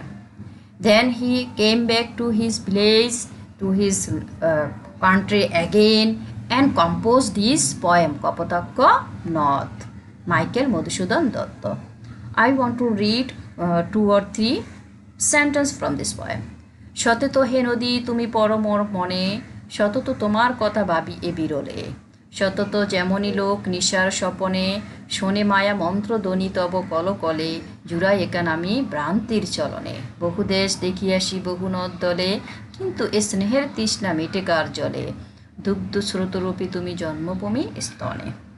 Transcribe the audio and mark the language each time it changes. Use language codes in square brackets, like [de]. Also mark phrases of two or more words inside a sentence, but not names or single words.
[en] Then he came back to his village, to his country again and composed this poem Kapotaksha Nath, Michael Madhusudan Datta. I want to read 2 or 3 sentences from this poem. [bn] সতত হে নদী তুমি পড় মোর মনে, সতত তোমার কথা ভাবি এ বিরলে. শতত যেমনই লোক নিশার স্বপনে শোনে মায়া মন্ত্র ধ্বনি তব কলকলে জুড়াই একান আমি ভ্রান্তির চলনে বহু দেশ দেখিয়াসি বহু নদ দলে কিন্তু এ স্নেহের তৃষ্ণা মেটে কার জলে দুগ্ধ স্রোতরূপী তুমি জন্মভূমি স্তনে।